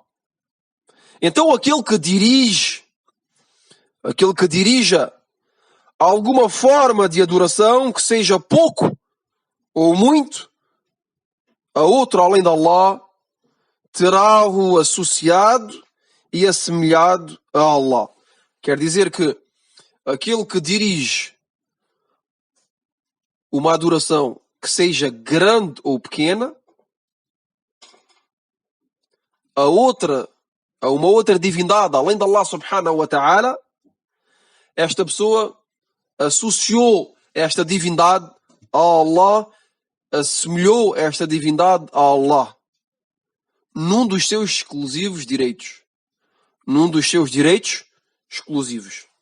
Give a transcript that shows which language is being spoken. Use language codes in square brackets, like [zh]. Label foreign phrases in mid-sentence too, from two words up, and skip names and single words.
[pt] Então aquele que dirija alguma forma de adoração, que seja pouco ou muito, a outro além de Allah, terá-o associado e assemelhado a Allah. Quer dizer que aquele que dirige uma adoração que seja grande ou pequena, a uma outra divindade, além de Allah [ar] سبحانه وتعالى, [pt] esta pessoa associou esta divindade a Allah, assemelhou esta divindade a Allah, num dos seus exclusivos direitos. Num dos seus direitos exclusivos.